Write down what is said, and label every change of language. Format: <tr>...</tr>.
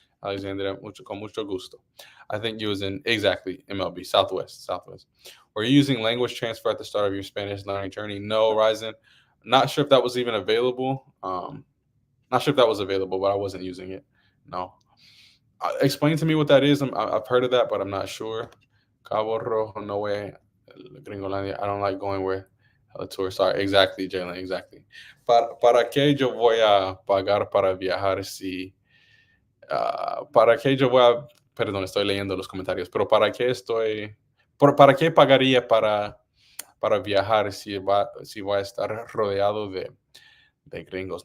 <es>Alexandria, con mucho gusto.</es> <en>I think you was in, exactly, MLB, Southwest. Were you using language transfer at the start of your Spanish learning journey? No, Ryzen. Not sure if that was even available. Not sure if that was available, but I wasn't using it. No. Explain to me what that is. I've heard of that, but I'm not sure. Cabo Rojo, no way. Gringolandia, I don't like going where a tour. Sorry, exactly, Jalen, exactly.</en> <es>¿Para qué yo voy a pagar para viajar si... ¿Para qué yo voy a... Perdón, estoy leyendo los comentarios, pero ¿para qué ¿para qué pagaría para viajar si voy a estar rodeado de gringos?</es>